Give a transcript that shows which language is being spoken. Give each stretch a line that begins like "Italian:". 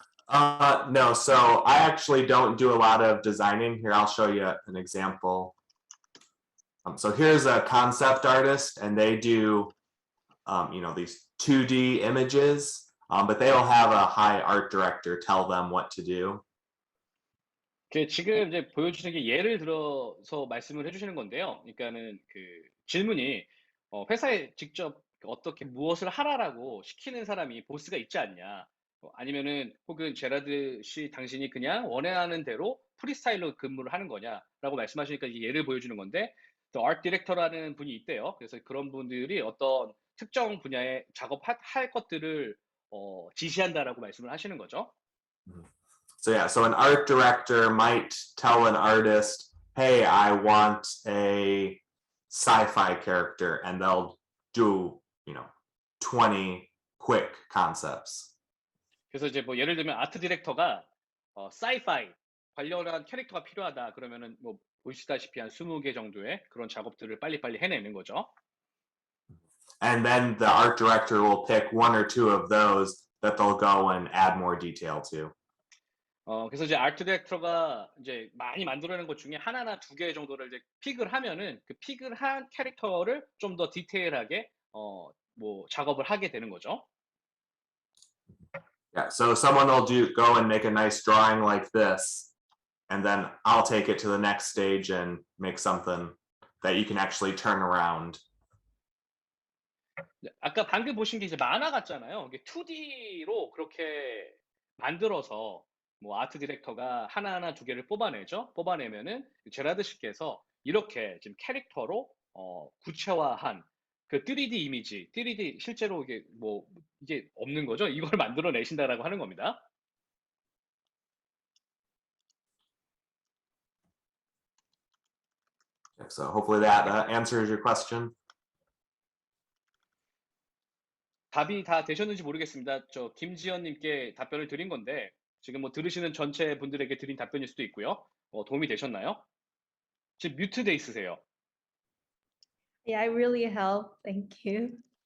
English: No, so I actually don't do a lot of designing. Here, I'll show you an example. So here's a concept artist, and they do, these 2D images, but they will have a high art director tell them what to do.
Korean: 지금 이제 보여주시는 게 예를 들어서 말씀을 해주시는 건데요. 그러니까는 그 질문이 회사에 직접 어떻게 무엇을 하라라고 시키는 사람이 보스가 있지 않냐. 아니면은 혹은 제라드 씨 당신이 그냥 원하는 대로 프리스타일로 근무를 하는 거냐라고 말씀하시니까 이게 예를 보여주는 건데 또 아트 디렉터라는 분이 있대요. 그래서 그런 분들이 어떤 특정 분야에 작업할 것들을 지시한다라고 말씀을 하시는 거죠.
English: So yeah, so an art director might tell an artist, hey, I want a sci-fi character, and they'll do, 20 quick concepts.
Korean: 그래서 이제 뭐 예를 들면 아트 디렉터가 사이파이 관련한 캐릭터가 필요하다 그러면은 뭐 보시다시피 한 20개 정도의 그런 작업들을 빨리빨리 해내는 거죠.
English: And then the art director will pick one or two of those that they'll go and add more detail to.
Korean: 그래서 이제 아트 디렉터가 이제 많이 만들어내는 것 중에 하나나 두 개 정도를 이제 픽을 하면은 그 픽을 한 캐릭터를 좀 더 디테일하게 뭐 작업을 하게 되는 거죠.
English: Yeah, so someone will go and make a nice drawing like this, and then I'll take it to the next stage and make something that you can actually turn around.
Korean: 아까 방금 보신 게 이제 만화 같잖아요. 이게 2D로 그렇게 만들어서 뭐 아트 디렉터가 하나하나 두 개를 뽑아내죠. 뽑아내면은 제라드 씨께서 이렇게 지금 캐릭터로 구체화한 그 3D 이미지, 3D 실제로 이게 뭐 이게 없는 거죠. 이걸 만들어 내신다라고 하는 겁니다.
English: So hopefully that answers your question.
Korean: 답이 다 되셨는지 모르겠습니다. 저 김지연님께 답변을 드린 건데 지금 뭐 들으시는 전체 분들에게 드린 답변일 수도 있고요. 도움이 되셨나요? 지금 뮤트돼 있으세요.
English: Yeah, I really help. Thank you.